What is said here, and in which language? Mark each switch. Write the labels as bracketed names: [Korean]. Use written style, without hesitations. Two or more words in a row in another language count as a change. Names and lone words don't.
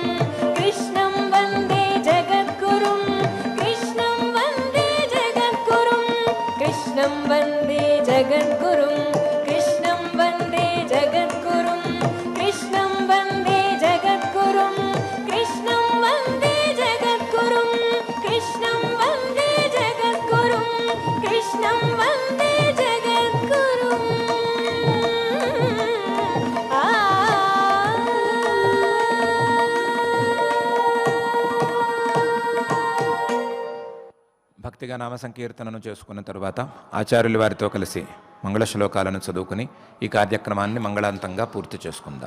[Sanskrit] कृष्णं वन्दे जगद्गुरुं कृष्णं वन्दे जगद्गुरुं कृष्णं वन्दे जगद्गुरुं कृष्णं वन्दे जगद्गुरुं कृष्णं वन्दे जगद्गुरुं कृष्णं वन्दे जगद्गुरुं कृष्णं वन्दे जगद्गुरुं कृष्णं वन्दे जगद्गुरुं [Telugu] భక్తిగా నామ సంకీర్తనను చేసుకున్న తరువాత ఆచార్యుల వారితో కలిసి మంగళ శ్లోకాలను చదువుకుని ఈ కార్యక్రమాన్ని మంగళాంతంగా పూర్తి చేసుకుందాం.